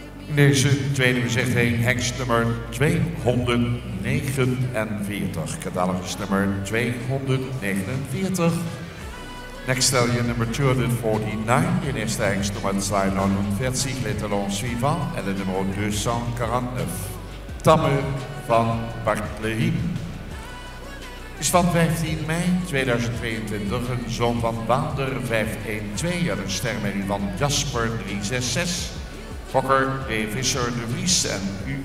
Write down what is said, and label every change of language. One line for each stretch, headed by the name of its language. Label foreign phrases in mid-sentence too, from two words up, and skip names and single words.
Dutch: In deze tweede bezichtiging hengst nummer 249, catalogus nummer 249.
English: Next stallion number 249,
Dutch: in eerste hengst nummer 249,
French: les talons suivants,
Dutch: en de nummer 249, Tamme van Bartlehem. Is van 15 mei 2022 een zoon van Wander 512 uit een sterrenmerrie van Jasper 366. Fokker D. Visser de Vries en U.